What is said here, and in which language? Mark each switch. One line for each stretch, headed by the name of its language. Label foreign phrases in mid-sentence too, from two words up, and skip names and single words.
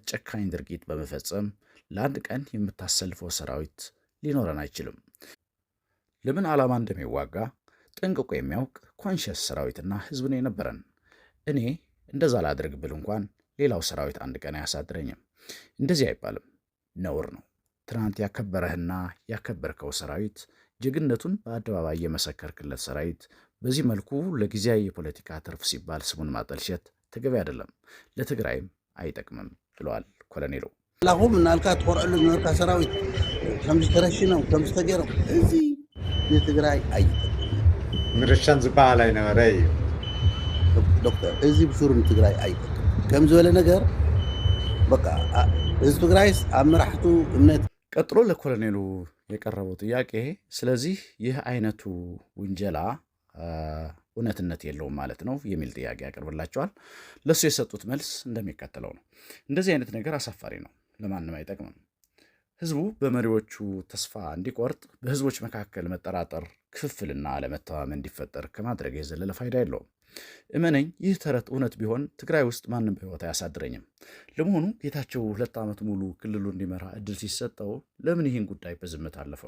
Amharic: ጨካኝ ድርጊት በመፈጸም ለአንድ ቀን የምታሰልፈው ሰራዊት ሊኖረን አይችልም። ለምን ዓላማ እንደሚዋጋ ጠንቅቆ የሚያውቅ ኮንሸስ ሰራዊትና ህዝብ ነው የነበረን። እኔ እንደዛ ላድርግ ብል እንኳን ሌላው ሰራዊት አንድ ቀን አያሳድረኝም። እንደዚህ አይባልም፣ ነውር ነው። ትናንት ያከበረህና ያከበርከው ሰራዊት ጀግነቱን በአደባባይ የመሰከርክለት ሰራዊት በዚህ መልኩ ለጊዜያዊ የፖለቲካ ትርፍ ሲባል ስሙን ማጠልሸት ተገቢ አይደለም፣ ለትግራይም አይጠቅምም ብለዋል ኮሎኔሉ።
Tigrinya: ላሁም እናልካ ተቆርዕሉ ዝነበርካ ሰራዊት ከም ዝተረሽኖም ከም ዝተገይሮም እዚ ንትግራይ አይጠቅም። ምርሻን ዝበሃል አይነበረ እዩ ዶክተር እዚ ብሱሩ ንትግራይ አይጠቅም ከም ዝበለ ነገር በቃ እዚ ትግራይስ ኣብ መራሕቱ እምነት።
Amharic: ቀጥሎ ለኮሎኔሉ የቀረበው ጥያቄ ስለዚህ ይህ አይነቱ ውንጀላ እውነትነት የለውም ማለት ነው የሚል ጥያቄ ያቀርብላቸዋል። ለሱ የሰጡት መልስ እንደሚከተለው ነው። እንደዚህ አይነት ነገር አሳፋሪ ነው፣ ለማንም አይጠቅምም። ህዝቡ በመሪዎቹ ተስፋ እንዲቆርጥ፣ በህዝቦች መካከል መጠራጠር፣ ክፍፍልና አለመተማመን እንዲፈጠር ከማድረግ የዘለለ ፋይዳ የለውም። እመነኝ፣ ይህ ተረት እውነት ቢሆን ትግራይ ውስጥ ማንም በህይወት አያሳድረኝም። ለመሆኑ ጌታቸው 2 ዓመት ሙሉ ክልሉ እንዲመራ እድል ሲሰጠው ለምን ይህን ጉዳይ በዝምታ አለፈው?